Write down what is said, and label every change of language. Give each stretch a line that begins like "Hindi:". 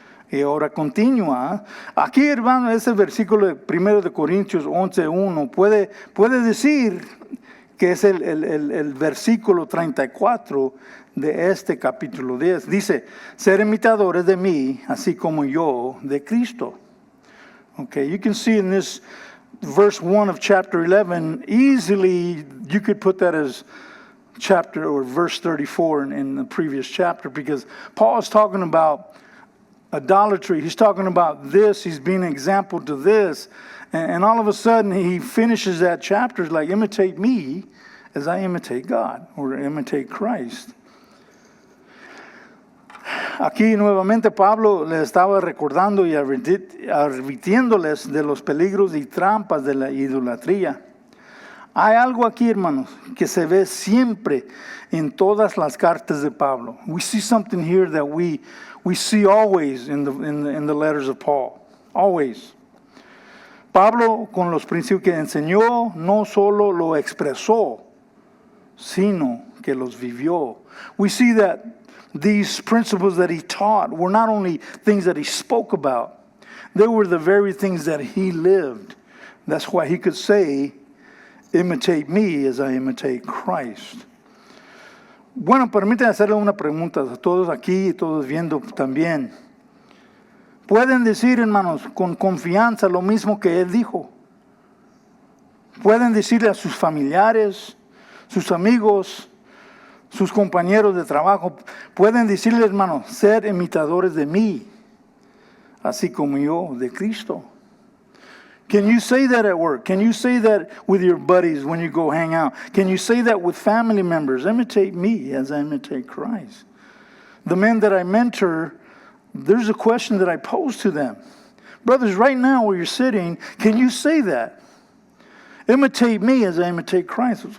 Spanish: Y ahora continúa. Aquí, hermano, ese versículo de 1 de Corintios 11:1 puede decir que es el versículo 34 de este capítulo 10. Dice, ser imitadores de mí, así como yo de Cristo.
English: Okay, you can see in this verse 1 of chapter 11, easily you could put that as chapter or verse 34 in the previous chapter, because Paul is talking about idolatry. He's talking about this. He's being an example to this. And all of a sudden he finishes that chapter like, imitate me as I imitate God or imitate Christ.
Spanish: Aquí nuevamente Pablo les estaba recordando y advirtiéndoles de los peligros y trampas de la idolatría. Hay algo aquí, hermanos, que se ve siempre en todas las cartas de Pablo.
English: We see something here that we see always in the letters of Paul. Always.
Spanish: Pablo, con los principios que enseñó, no solo lo expresó, sino que los vivió.
English: We see that these principles that he taught were not only things that he spoke about, they were the very things that he lived. That's why he could say, imitate me as I imitate Christ.
Spanish: Bueno, permítanme hacerle una pregunta a todos aquí y todos viendo también. ¿Pueden decir, hermanos, con confianza lo mismo que él dijo? ¿Pueden decirle a sus familiares, sus amigos, sus compañeros de trabajo, pueden decirle, hermanos, ser imitadores de mí, así como yo de Cristo?
English: Can you say that at work? Can you say that with your buddies when you go hang out? Can you say that with family members? Imitate me as I imitate Christ. the men that I mentor, there's a question that I pose to them. Brothers, right now where you're sitting, can you say that? Imitate me as I imitate Christ.